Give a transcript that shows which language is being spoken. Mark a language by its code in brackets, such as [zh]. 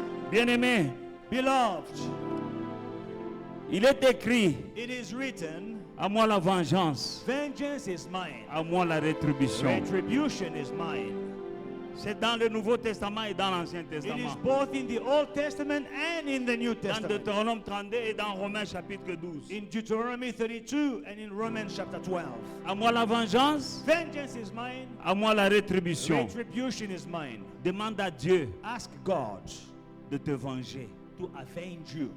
[fr] Bien-aimé, [en] Beloved, [fr] il est écrit, [en] it is written, [fr] à moi la vengeance, [en] vengeance is mine, [fr] à moi la rétribution. [en] retribution is mine. [fr] C'est dans le Nouveau Testament et dans l'Ancien [en] It is [fr] Testament. [en] both in the Old Testament and in the New [fr] Dans [en] Testament. [fr] Deutéronome 32 et dans Romains chapitre 12. [en] In Deuteronomy 32 and in Romans chapter 12. [fr] À moi la vengeance, [en] Vengeance is mine, [fr] à moi la rétribution. [en] retribution is mine. [fr] Demande à Dieu [en] Ask God [fr] de te venger. [en] to avenge you.